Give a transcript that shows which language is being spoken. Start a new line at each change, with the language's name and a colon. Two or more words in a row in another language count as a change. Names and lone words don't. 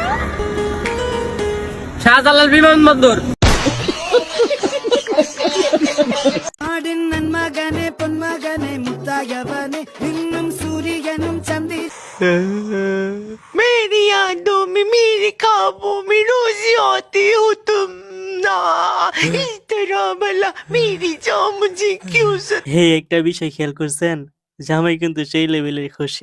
Bangla: শাহজালাল বিমানবন্দর।
Tamil: நன்மகனே பொன்மகனே முத்தாயவனே இன்னும் சூரியனும் சந்தி
Hindi: मेरी यादों में मेरे ख्वाबों में रोज आती हो तुम ना इस तरह भला मेरी जान मुझे क्यों
Bangla: হে একটা বিষয় খেয়াল করছেন, জামাই কিন্তু সেই লেভেলের খুশি।